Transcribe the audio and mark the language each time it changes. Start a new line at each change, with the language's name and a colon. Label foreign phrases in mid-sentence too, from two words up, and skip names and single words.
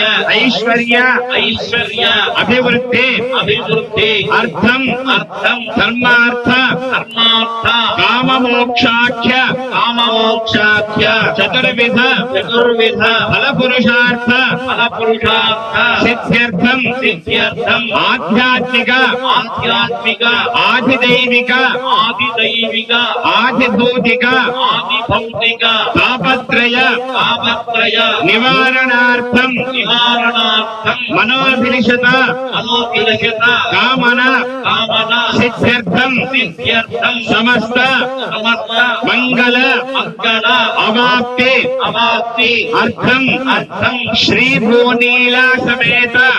Sanskrit: ఐశ్వర్య ఐశ్వర్య అభివృద్ధి అభివృద్ధి అర్థం అర్థం ధర్మార్థ ధర్మార్థ కామమోక్షాఖ్య కామమోక్షాఖ్య చతుర్విధ చతుర్విధ ఫలపురుషార్థ ఫలపురుషార్థ సిద్ధ్యర్థం सिद्ध्यर्थम आध्यात्मिक आध्यात्मिक आधिदैविक आधिदैविक आधिभौतिक आधिभौतिक तापत्रय तापत्रय निवारणार्थम निवारणार्थम मनोभिलषित मनोभिलषित कामना कामना सिद्ध्यर्थम सिद्ध्यर्थम समस्त समस्त मंगल मंगल अवाप्ति अवाप्ति अर्थम अर्थम श्री भूनीला समेत